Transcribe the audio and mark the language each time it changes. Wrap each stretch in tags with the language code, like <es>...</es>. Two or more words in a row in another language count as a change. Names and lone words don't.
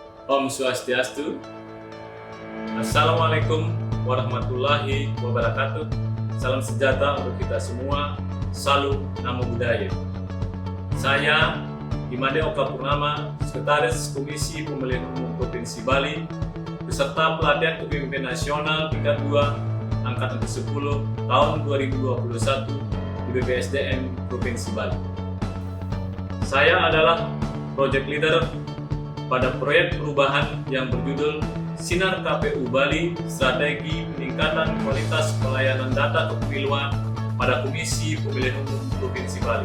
<sa>Om Swastiastu.</sa> <ar>السلام عليكم ورحمة الله وبركاته.</ar> <id>Salam sejahtera untuk kita semua. Salam</id> <pi>Namo Buddhaya.</pi> <id>Saya Imade Oka Purnama, Sekretaris Komisi Pemilihan Umum Provinsi Bali, beserta pelatihan kepemimpinan nasional tingkat 2 angkatan ke-10 tahun 2021 di BPSDM Provinsi Bali. Saya adalah</id> <en>Project Leader</en> <id>pada proyek perubahan yang berjudul Sinar KPU Bali, Strategi Peningkatan Kualitas Pelayanan Data Kepemiluan pada Komisi Pemilihan Umum Provinsi Bali.</id>